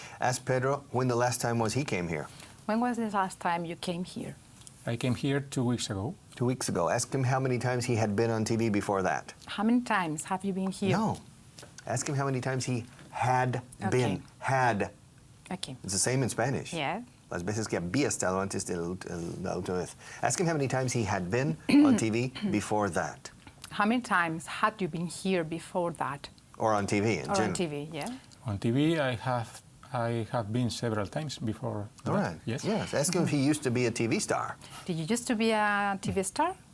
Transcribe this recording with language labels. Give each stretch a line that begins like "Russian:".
English: Ask Pedro when the last time was he came here. When was the last time you came here? I came here 2 weeks ago. 2 weeks ago. Ask him how many times he had been on TV before that. How many times have you been here? No. Ask him how many times he had been. Had. Okay. It's the same in Spanish. Yeah.
Spanish: Las veces que había estado antes de la última vez.
English: Ask him how many times he had been on TV before that. How many times had you been here before that? Or on TV in general. Or on TV, yeah. On TV, I have been several times before that. All right. Yes. Yes. Ask him if he used to be a TV star. Did you used to be a TV star?